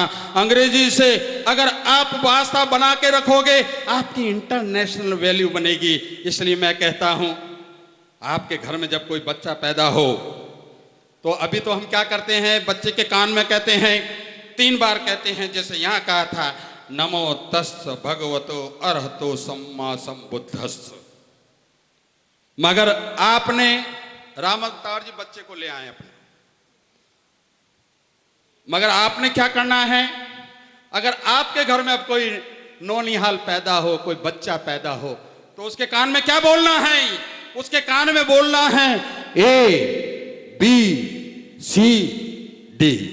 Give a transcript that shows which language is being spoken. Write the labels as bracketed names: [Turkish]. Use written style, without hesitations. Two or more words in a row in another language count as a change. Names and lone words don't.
[Hindi] अंग्रेजी से अगर आप वास्ता बना के रखोगे, आपकी [English] international value [Hindi] बनेगी। इसलिए मैं कहता हूं, आपके घर में जब कोई बच्चा पैदा हो तो अभी तो हम क्या करते हैं, बच्चे के कान में कहते हैं, 3 बार कहते हैं, जैसे यहाँ कहा था, [Pali] नमो तस्स भगवतो अरहतो सम्मा सम्बुद्धस्स। [Hindi] मगर आपने राम अवतार जी बच्चे को ले आए अपने, मगर आपने क्या करना है, अगर आपके घर में अब कोई नौनिहाल पैदा हो, कोई बच्चा पैदा हो, तो उसके कान में क्या बोलना है, उसके कान में बोलना है A B C D।